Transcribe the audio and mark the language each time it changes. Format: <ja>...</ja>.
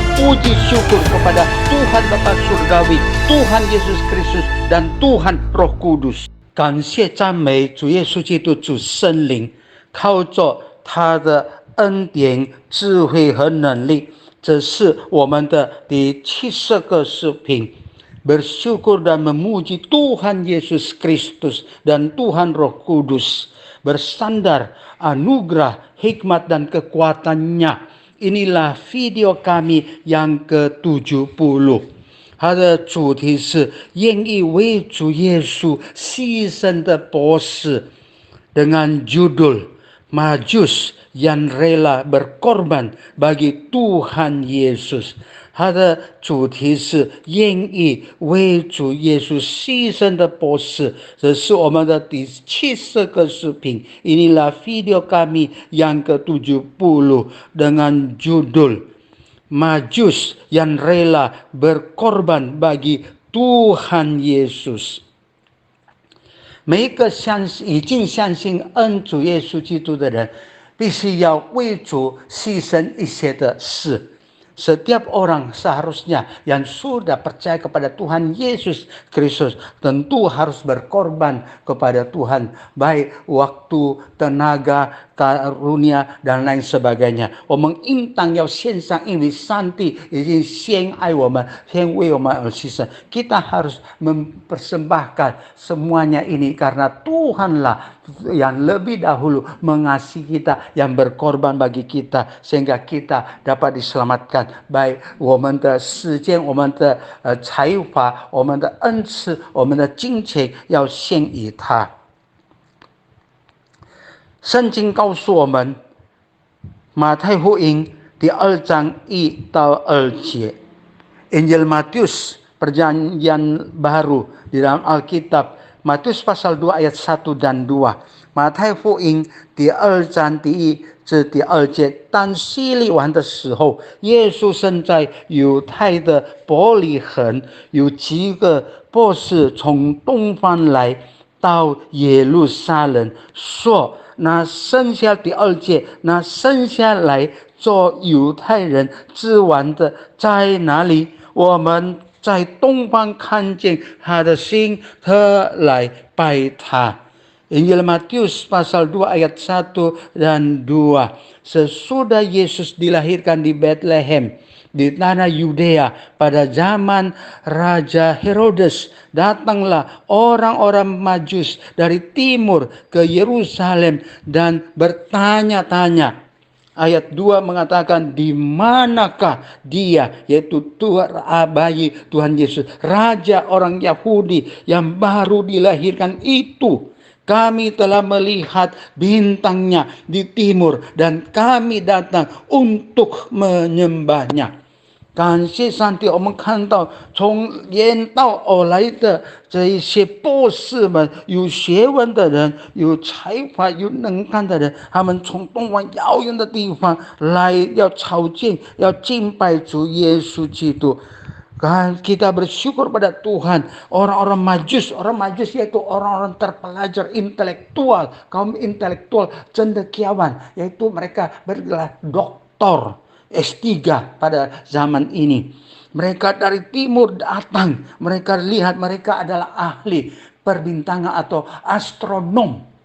<id>puji syukur kepada Tuhan Bapa Surgawi, Tuhan Yesus Kristus dan Tuhan Roh Kudus。</id> <zh>感谢赞美主耶稣基督，主圣灵，靠着他的恩典、智慧和能力，这是我们的第70个视频。</zh> <id>Bersyukur dan memuji Tuhan Yesus Kristus dan Tuhan Roh Kudus. Bersandar anugerah, hikmat dan kekuatannya. Inilah video kami yang ke-70。</id> <zh>它的主题是愿意为主耶稣牺牲的博士</zh> <id>dengan judul Majus yang rela berkorban bagi Tuhan Yesus。</id> <zh>它的主题是愿意为主耶稣牺牲的博士，这是我们的第70个视频。</zh> <id>Inilah video kami yang ke-70 dengan judul Majus yang rela berkorban bagi Tuhan Yesus。</id> <zh>每一个已经相信恩主耶稣基督的人，必须要为主牺牲一些的事。</zh> <id>Setiap orang seharusnya yang sudah percaya kepada Tuhan Yesus Kristus tentu harus berkorban kepada Tuhan, baik waktu, tenaga, karunia dan lain sebagainya。</id> <zh>我们应当要献上，因为上帝已经先爱我们，先为我们而牺牲。</zh> <id>Kita harus mempersembahkan semuanya ini karena Tuhanlah yang lebih dahulu mengasihi kita, yang berkorban bagi kita sehingga kita dapat diselamatkan。 baik</id> <zh>我们的时间、我们的才华、我们的恩赐、我们的金钱要献给他。圣经告诉我们，马太福音第2章1到2节，</zh> <id>Injil Matius Perjanjian Baru di dalam Alkitab Matius pasal 2 ayat 1 dan 2。</id> <zh>马太福音第2章第1至第2节，当希律王的时候，耶稣生在犹太的伯利恒，有几个博士从东方来到耶路撒冷，说那生下第2节，那生下来做犹太人之王的在哪里？我们在东方看见他的心，特来拜他。</zh> <id>Injil Matius pasal 2 ayat 1 dan 2. Sesudah Yesus dilahirkan di Bethlehem di tanah Yudea pada zaman Raja Herodes, datanglah orang-orang Majus dari timur ke Yerusalem dan bertanya-tanya. Ayat 2 mengatakan, di manakah dia, yaitu bayi Tuhan Yesus, Raja orang Yahudi yang baru dilahirkan itu. Kami telah melihat bintangnya di timur dan kami datang untuk menyembahnya。</id> <zh>感谢上帝，我们看到从远道而来的这一些博士们，有学问的人，有才华、有能干的人，他们从东方遥远的地方来，要朝见、要敬拜主耶稣基督。</zh> <id>Kita bersyukur pada Tuhan. Orang-orang Majus yaitu orang-orang terpelajar, intelektual, kaum intelektual, cendekiawan, yaitu mereka bergelar doktor S3 pada zaman ini. Mereka dari timur datang, mereka lihat mereka adalah ahli perbintangan atau astronom。</id>